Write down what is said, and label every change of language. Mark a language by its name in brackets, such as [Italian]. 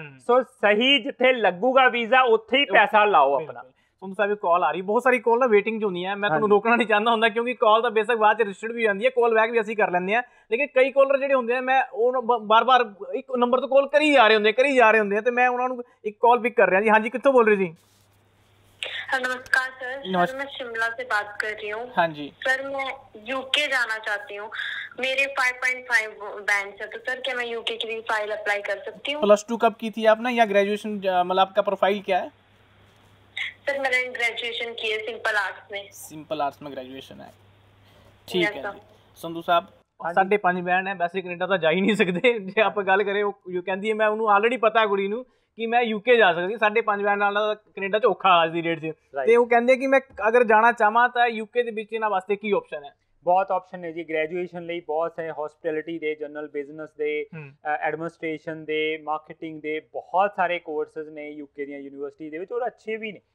[Punjabi] ਸੋ ਸਹੀ ਜਿੱਥੇ ਲੱਗੂਗਾ ਵੀਜ਼ਾ ਉੱਥੇ ਹੀ ਪੈਸਾ ਲਾਓ ਆਪਣਾ। ਸੰਧੂ ਸਾਹਿਬ ਕਾਲ ਆ ਰਹੀ, ਬਹੁਤ ਸਾਰੀ ਕਾਲ ਨਾ ਵੇਟਿੰਗ 'ਚ ਹੁੰਦੀਆਂ। ਮੈਂ ਤੁਹਾਨੂੰ ਰੋਕਣਾ ਨਹੀਂ ਚਾਹੁੰਦਾ ਹੁੰਦਾ ਕਿਉਂਕਿ ਕਾਲ ਤਾਂ ਬੇਸ਼ੱਕ ਬਾਅਦ 'ਚ ਰਜਿਸਟਰਡ ਵੀ ਜਾਂਦੀ ਹੈ, ਕਾਲ ਬੈਕ ਵੀ ਅਸੀਂ ਕਰ ਲੈਂਦੇ ਹਾਂ। ਲੇਕਿਨ ਕਈ ਕਾਲਰ ਜਿਹੜੇ ਹੁੰਦੇ ਆ, ਮੈਂ ਉਹ ਬਾਰ-ਬਾਰ ਇੱਕ ਨੰਬਰ ਤੋਂ ਕਾਲ ਕਰੀ ਜਾ ਰਹੇ ਹੁੰਦੇ ਆ ਤੇ ਮੈਂ ਉਹਨਾਂ ਨੂੰ ਇੱਕ ਕਾਲ ਪਿਕ ਕਰ ਰਿਹਾ ਜੀ। ਹਾਂਜੀ, ਕਿੱਥੋਂ ਬੋਲ ਰਹੇ ਜੀ? [Hindi] नमस्कार सर, मैं शिमला से बात कर रही हूँ। हाँ जी सर, मैं UK जाना चाहती हूँ। मेरे 5.5 बैंड है, तो सर क्या मैं UK के लिए फाइल अप्लाई कर सकती हूँ? +2 कब की थी आपने या ग्रेजुएशन, मतलब आपका प्रोफाइल क्या है? सर मैंने ग्रेजुएशन की है सिंपल आर्ट्स में। सिंपल आर्ट्स में ग्रेजुएशन है, ठीक है जी। संधू साहब 5.5 बैंड है, वैसे कनेडा [Punjabi] ਤਾਂ ਜਾ ਹੀ ਨਹੀਂ ਸਕਦੇ। ਜੇ ਆਪਾਂ ਗੱਲ ਕਰੇ, ਉਹ ਕਹਿੰਦੀ ਹੈ ਮੈਂ ਉਹਨੂੰ ਆਲਰੇਡੀ ਪਤਾ ਕੁੜੀ ਨੂੰ ਕਿ ਮੈਂ UK ਜਾ ਸਕਦੀ। 5.5 ਬੈਂਡ ਨਾਲ ਕੈਨੇਡਾ 'ਚ ਔਖਾ ਅੱਜ ਦੀ ਡੇਟ 'ਚ। ਤੇ ਉਹ ਕਹਿੰਦੇ ਕਿ ਮੈਂ ਅਗਰ ਜਾਣਾ ਚਾਹਾਂ ਤਾਂ UK ਦੇ ਵਿੱਚ ਇਹਨਾਂ ਵਾਸਤੇ ਕੀ ਆਪਸ਼ਨ ਹੈ? ਬਹੁਤ ਆਪਸ਼ਨ ਨੇ ਜੀ ਗ੍ਰੈਜੂਏਸ਼ਨ ਲਈ। ਬਹੁਤ ਸਾਰੇ ਹੌਸਪਿਟੈਲਿਟੀ ਦੇ, ਜਨਰਲ ਬਿਜ਼ਨਸ ਦੇ, ਐਡਮਿਨਿਸਟ੍ਰੇਸ਼ਨ ਦੇ, ਮਾਰਕੀਟਿੰਗ ਦੇ ਬਹੁਤ ਸਾਰੇ ਕੋਰਸਿਸ ਨੇ UK ਦੀਆਂ ਯੂਨੀਵਰਸਿਟੀ ਦੇ ਵਿੱਚ, ਔਰ ਅੱਛੇ ਵੀ ਨੇ।